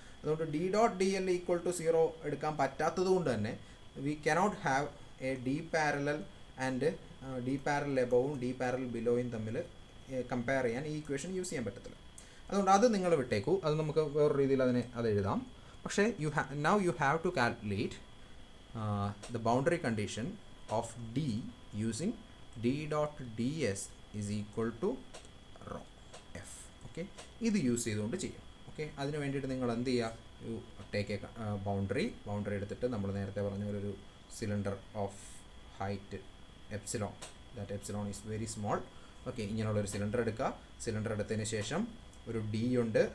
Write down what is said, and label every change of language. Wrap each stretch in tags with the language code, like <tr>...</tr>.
<ml>അതുകൊണ്ട് D dot D L equal to 0 എടുക്കാൻ പറ്റാത്തത് കൊണ്ട് തന്നെ</ml> <en>we cannot have a D parallel</en> <ml>and D parallel എബവും D parallel ബിലോയും തമ്മിൽ കമ്പയർ ചെയ്യാൻ ഈ ഇക്വേഷൻ യൂസ് ചെയ്യാൻ പറ്റത്തില്ല. അതുകൊണ്ട് അത് നിങ്ങൾ വിട്ടേക്കൂ, അത് നമുക്ക് വേറൊരു രീതിയിൽ അത് എഴുതാം. പക്ഷേ</ml> <en>now you have to calculate the boundary condition of D using D dot ds is equal to rho f.</en> <ml>Okay, ഇത് യൂസ് ചെയ്തുകൊണ്ട് ചെയ്യാം. ഓക്കെ, അതിന് വേണ്ടിയിട്ട് നിങ്ങൾ എന്ത് ചെയ്യുക,</ml> <en>you take a boundary</en> <ml>എടുത്തിട്ട് നമ്മൾ നേരത്തെ പറഞ്ഞ പോലെ ഒരു</ml> <en>Cylinder of height epsilon, that epsilon is very small.</en> <ml>Okay, ഇങ്ങനെയുള്ളൊരു സിലിണ്ടർ എടുക്കുക. സിലിണ്ടർ എടുത്തതിന് ശേഷം ഒരു ഡി ഉണ്ട്.</ml>